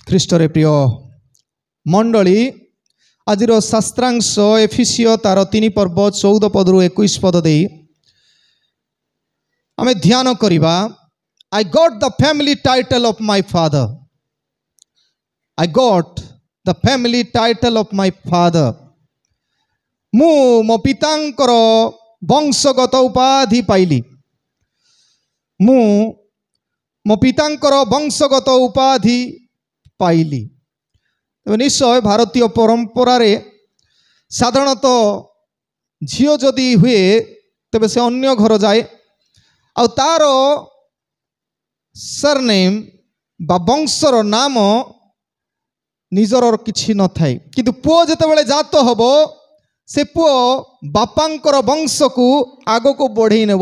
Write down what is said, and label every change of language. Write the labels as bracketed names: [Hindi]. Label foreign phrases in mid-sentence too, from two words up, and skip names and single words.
[Odia] ଖ୍ରୀଷ୍ଟରେ ପ୍ରିୟ ମଣ୍ଡଳୀ ଆଜିର ଶାସ୍ତ୍ରାଂଶ ଏଫିସିଓ ତାର 3 ପର୍ବ 14 ପଦରୁ 21 ପଦ ଦେଇ ଆମେ ଧ୍ୟାନ କରିବା। [English] I got the family title of my father. I got the family title of my father. [Odia] ମୁଁ ମୋ ପିତାଙ୍କର ବଂଶଗତ ଉପାଧି ପାଇଲି। ମୁଁ ମୋ ପିତାଙ୍କର ବଂଶଗତ ଉପାଧି ପାଇଲି। ତେବେ ନିଶ୍ଚୟ ଭାରତୀୟ ପରମ୍ପରାରେ ସାଧାରଣତଃ ଝିଅ ଯଦି ହୁଏ ତେବେ ସେ ଅନ୍ୟ ଘର ଯାଏ ଆଉ ତାର ସରନେମ୍ ବା ବଂଶର ନାମ ନିଜର କିଛି ନଥାଏ, କିନ୍ତୁ ପୁଅ ଯେତେବେଳେ ଜାତ ହେବ ସେ ପୁଅ ବାପାଙ୍କର ବଂଶକୁ ଆଗକୁ ବଢ଼େଇ ନେବ।